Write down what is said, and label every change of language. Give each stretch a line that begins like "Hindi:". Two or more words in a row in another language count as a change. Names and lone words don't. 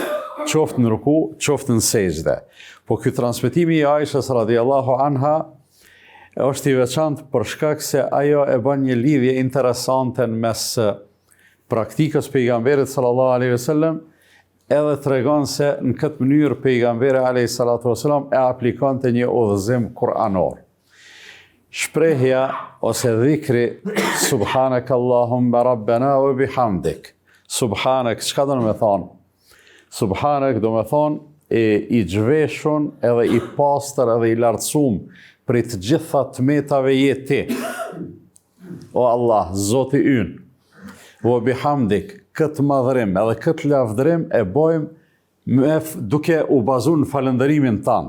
Albanian: Qoftë në ruku, qoftë në sejdë. Po ky transmetimi i Aishës
Arabic: رضي الله عنها
Albanian: është i veçantë për shkak se ajo e bën një lidhje interesante në mes praktikës pejgamberit
Arabic: صلى الله عليه وسلم,
Albanian: edhe tregon se në këtë mënyrë pejgamberi
Arabic: عليه الصلاة والسلام
Albanian: e aplikonte një udhëzim kuranor. Shprehja ose dhikri
Arabic: سبحانك اللهم ربنا وبحمدك.
Albanian: Subhanak, çka do të thonë? Subhanak do me thonë i gjveshun edhe i pastër edhe i lartësum për të gjitha tmetave jeti. O Allah, Zoti ynë, o bihamdik, këtë madhërim edhe këtë lavdërim e bojmë duke u bazu në falëndërimin tanë.